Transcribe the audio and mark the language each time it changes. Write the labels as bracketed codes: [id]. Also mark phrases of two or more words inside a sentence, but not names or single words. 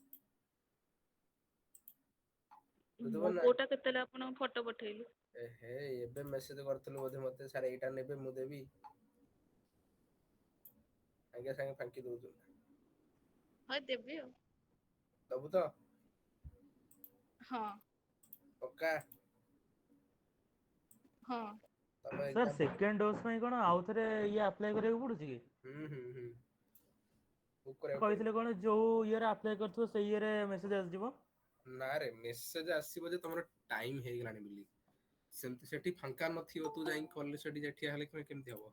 [or] ମୋ ଋତୁପର୍ଣ୍ଣା ପୁଅଟା କେତେବେଳେ ଆପଣଙ୍କୁ ଫଟୋ ପଠେଇଲି। ଏ ହେ ଏବେ ମେସେଜ କରିଥିଲୁ ବୋଧେ ମତେ ସାର୍ ଏଇଟା ନେବେ ମୁଁ ଦେବି। ସାଙ୍ଗେ ସାଙ୍ଗେ ଫାଙ୍କି ଦଉଛୁ। ହଁ ଦେବି ଆଉ। ଦବୁ ତ हाँ पक्का हाँ तम सर एग्जाम [en] second dose [or] ପାଇଁ କଣ ଆଉ ଥରେ ଇଏ ଆପ୍ଲାଏ କରିବାକୁ ପଡୁଛି କି? ହୁଁ ବୁକ୍ କରିବାକୁ ପଡିବ। କହିଥିଲେ କଣ ଯୋଉ ଇଏରେ ଆପ୍ଲାଏ କରିଥିବ ସେଇ ଇଏରେ ମେସେଜ ଆସିଯିବ। ନା ରେ ମେସେଜ ଆସିବ ଯେ ତମର ଟାଇମ ହେଇଗଲାଣି ବୋଲି। ସେମିତି ସେଠି ଫାଙ୍କା ନଥିବ ତୁ ଯାଇକି କଲେ ସେଠି ଠିଆ ହେଲେ କେମିତି ହବ?